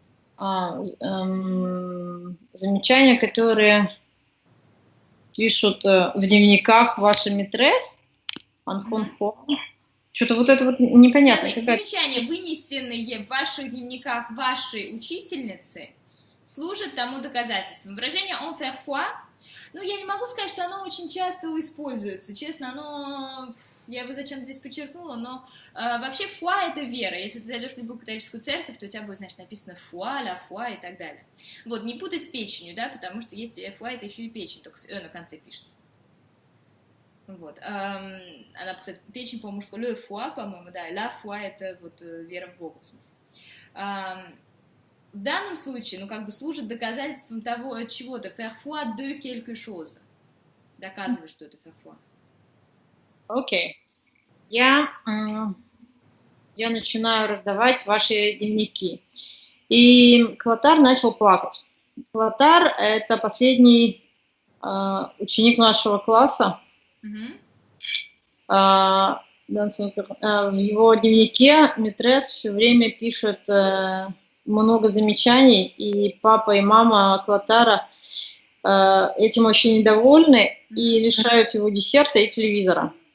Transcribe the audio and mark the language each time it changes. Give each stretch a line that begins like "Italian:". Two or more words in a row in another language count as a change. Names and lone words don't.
Russian: Замечания, которые пишут в дневниках ваши матрес. Что-то вот это вот непонятно. Замечания, вынесенные в ваших дневниках вашей учительницы, служат тому доказательством. Выражение
French: en faire foi,
Russian: ну, я не могу сказать, что оно очень часто используется. Честно, я его зачем-то здесь подчеркнула, но вообще foi — это вера. Если ты зайдешь в любую католическую церковь, то у тебя будет, значит, написано foi,
French: la foi
Russian: и так далее. Вот, не путать с печенью, да, потому что есть foi — это еще и печень, только с на конце пишется. Вот. Она, кстати, печень, по-моему,
French: le foi,
Russian: по-моему, да,
French: la foi —
Russian: это вот вера в Бога, в смысле. В данном случае, ну, как бы служит доказательством того, чего-то,
French: faire foi de quelque chose.
Russian: Доказывает, что это
French: faire foi.
Russian: Окей. Я начинаю раздавать ваши дневники. И Клотар начал плакать. Клотар — это последний ученик нашего класса. В его дневнике матрес все время пишет много замечаний, и папа и мама Клотара этим очень недовольны и лишают его десерта и телевизора.